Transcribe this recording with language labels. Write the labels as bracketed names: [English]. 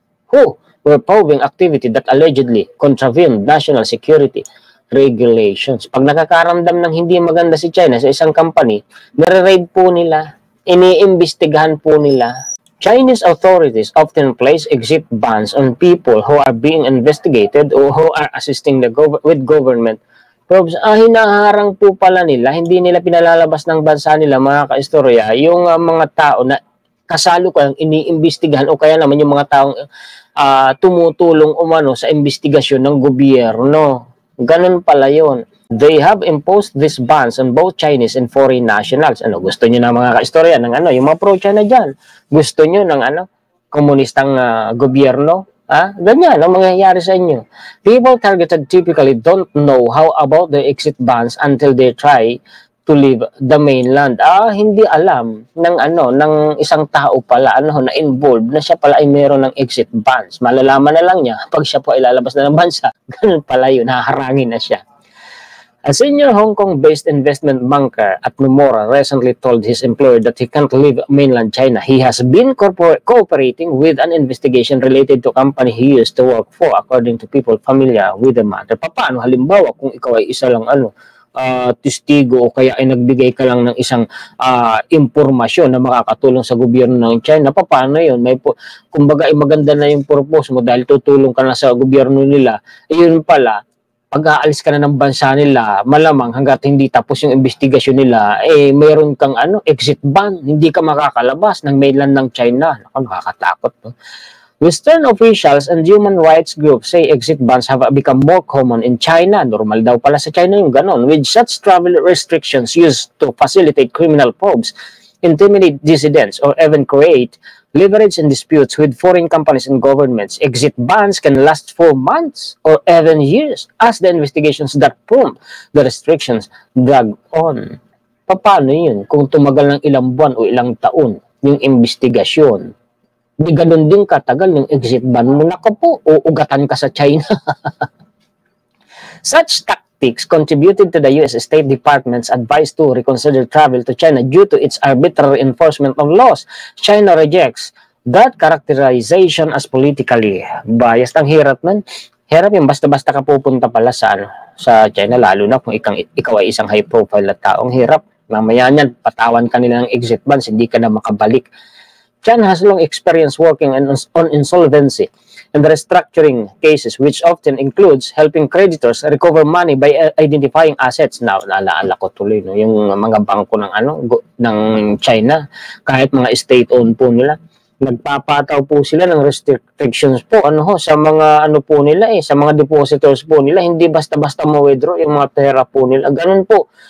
[English] Who were probing activity that allegedly contravened national security regulations. [Filipino] Pag nakakaramdam ng hindi maganda si China sa isang company, nire-raid po nila, iniimbestigahan po nila. [English] Chinese authorities often place exit bans on people who are being investigated or who are assisting with government probes. [Filipino] Hinaharang po pala nila, hindi nila pinalalabas ng bansa nila mga ka-istorya, yung mga tao na kasalukuyang iniimbestigahan o kaya naman yung mga taong tumutulong umano sa investigasyon ng gobyerno. Ganun pala yun. [English] They have imposed these bans on both Chinese and foreign nationals. [Filipino] Gusto nyo na mga ka-istorya ng yung mga pro-China dyan? Gusto nyo ng komunistang gobyerno? Ganyan ang mangyayari sa inyo. [English] People targeted typically don't know how about the exit bans until they try to leave the mainland. [Filipino] Hindi alam ng isang tao pala na involved na siya pala ay meron ng exit bans. Malalaman na lang niya pag siya po ay lalabas na ng bansa. Ganun pala yun, haharangin na siya. [English] A senior Hong Kong-based investment banker at Nomura recently told his employer that he can't leave mainland China. He has been cooperating with an investigation related to company he used to work for, according to people familiar with the matter. [Filipino] Paano halimbawa kung ikaw ay isa lang testigo o kaya ay nagbigay ka lang ng isang impormasyon na makakatulong sa gobyerno ng China, paano yun? Kumbaga ay maganda na yung purpose mo dahil tutulong ka na sa gobyerno nila. Yun pala, pag-aalis ka na ng bansa nila, malamang hanggat hindi tapos yung investigasyon nila, mayroon kang exit ban, hindi ka makakalabas ng mainland ng China. Nakakatakot. No? [English] Western officials and human rights groups say exit bans have become more common in China. [Filipino] Normal daw pala sa China yung ganon, [English] with such travel restrictions used to facilitate criminal probes, intimidate dissidents, or even create leverage in disputes with foreign companies and governments. Exit bans can last for months or even years as the investigations that prompt the restrictions drag on. [Filipino] Paano yun kung tumagal ng ilang buwan o ilang taon yung investigasyon? Di ganun din katagal yung exit ban mo. Naku po, uugatan ka sa China. [English] Such tactics contributed to the U.S. State Department's advice to reconsider travel to China due to its arbitrary enforcement of laws. China rejects that characterization as politically biased. [Filipino] Ang hirap man. Hirap yung basta-basta ka pupunta pala sa China, lalo na kung ikaw ay isang high-profile na taong hirap. Mamaya niyan, patawan ka nila ng exit bans, hindi ka na makabalik. [English] China has long experience working on insolvency and restructuring cases, which often includes helping creditors recover money by identifying assets. [Filipino] Now, naalala ko tuloy, no, yung mga bangko ng China, kahit mga state-owned po nila, nagpapataw po sila ng restrictions po sa mga po nila sa mga depositors po nila, hindi basta-basta ma-withdraw yung mga pera po nila. Ganun po.